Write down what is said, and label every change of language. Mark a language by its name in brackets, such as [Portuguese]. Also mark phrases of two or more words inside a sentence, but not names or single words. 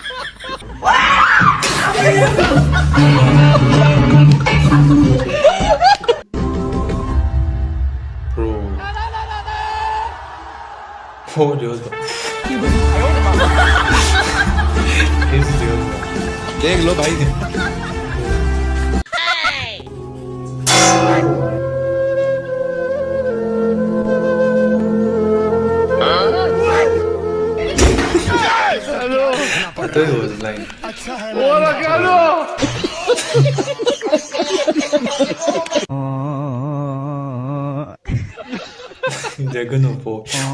[English] Bro. [Portuguese] Oh, Deus. Esse Deus. [Hindi] देख लो भाई [English] I thought it was blind. They're gonna fall.